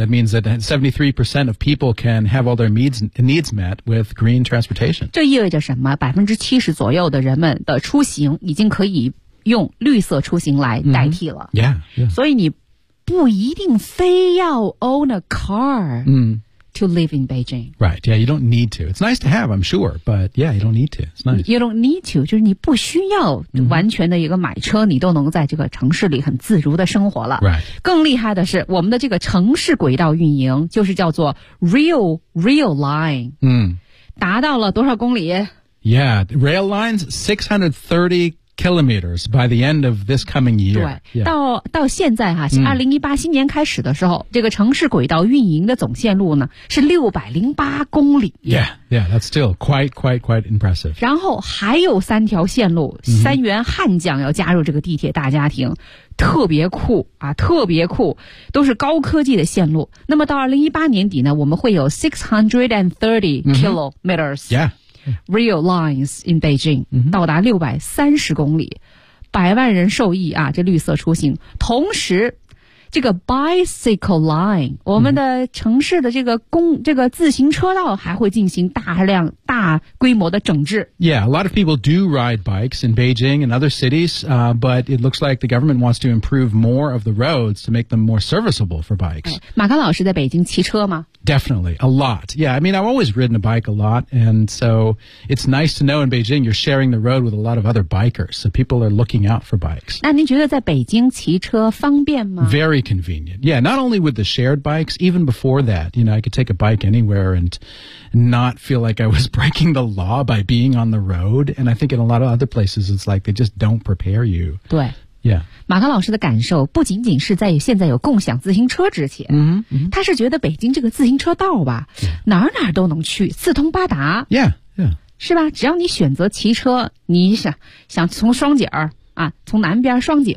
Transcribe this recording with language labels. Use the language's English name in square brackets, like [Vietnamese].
[English] That means that 73% of people can have all their needs met with green transportation. [Chinese] 这意味着什么？ 70% 左右的人们的出行已经可以用绿色出行来代替了、 mm-hmm. yeah, yeah. 所以你不一定非要 [English] own a car、 mm. To live in Beijing. Right, yeah, you don't need to. It's nice to have, I'm sure, but yeah, you don't need to. It's nice. You don't need to, [Chinese] 就是你不需要完全的一个买车、mm-hmm. 你都能在这个城市里很自如的生活了。 [English] Right. [Chinese] 更厉害的是我们的这个城市轨道运营就是叫做 Rail Line. 嗯、mm. 达到了多少公里？ [English] Yeah, Rail Line's 630kilometers by the end of this coming year. 对、yeah. [Chinese] 到现在哈、啊、,2018 新年开始的时候、这个城市轨道运营的总线路呢是608公里。 [English] Yeah, yeah, that's still quite impressive. [Chinese] 然后还有三条线路、mm-hmm. 三员悍将要加入这个地铁大家庭。特别酷啊，特别酷，都是高科技的线路。那么到2018年底呢我们会有630 kilometers.、 Mm-hmm. Yeah. [English] Rail lines in Beijing、 mm-hmm. [Chinese] 到达630公里，百万人受益啊！这绿色出行，同时这个 bicycle line 我们的城市的这个自行车道还会进行大规模的整治。 [English] Yeah, a lot of people do ride bikes in Beijing and other cities, but it looks like the government wants to improve more of the roads to make them more serviceable for bikes.、 [Chinese] 哎、马刚老师在北京骑车吗？ [English] Definitely, a lot. Yeah, I mean, I've always ridden a bike a lot, and so it's nice to know in Beijing you're sharing the road with a lot of other bikers, so people are looking out for bikes. [Chinese] 那您觉得在北京骑车方便吗？ [English] Very convenient. Yeah, not only with the shared bikes, even before that, you know, I could take a bike anywhere and not feel like I was breaking the law by being on the road, and I think in a lot of other places it's like they just don't prepare you. [Chinese] 对。 Yeah. 马刚老师的感受不仅仅是在现在有共享自行车之前、 mm-hmm. 他是觉得北京这个自行车道吧、 yeah. 哪儿哪都能去四通八达 yeah. Yeah. 是吧只要你选择骑车你想从双井啊，从南边双井